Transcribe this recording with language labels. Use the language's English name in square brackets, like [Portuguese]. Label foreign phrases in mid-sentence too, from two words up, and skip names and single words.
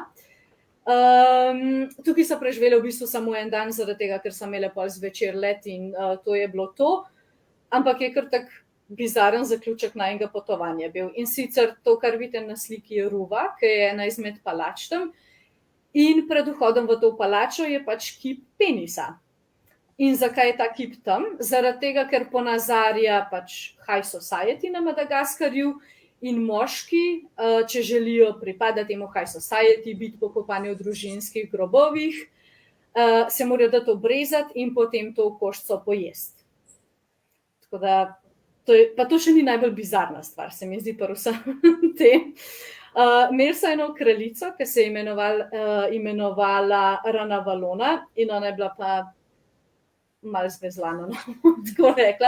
[Slovenian] Tukaj so preživeli v bistvu samo en dan, zaradi tega, ker so imeli pol zvečer let in to je bilo to, ampak je kar tak bizaren zaključek najnega potovanja bil. In sicer to, kar vidite na sliki, je Ruva, ki je ena izmed palač tam, in pred vhodom v to palačo je pač kip penisa. In zakaj je ta kip tam? Zaradi tega, ker ponazarja pač [English] high society [Slovenian] na Madagaskarju in moški, če želijo pripadati temu [English] high society, [Slovenian] biti pokopani v družinskih grobovih, se morajo dati obrezati in potem to koščco pojesti. Tako da, pa to še ni najbolj bizarna stvar, se mi zdi pa vsem tem. Imeli so eno kraljico, ki se je imenovala Ranavalona in ona je bila pa malo zvezlana, no, tako rekla.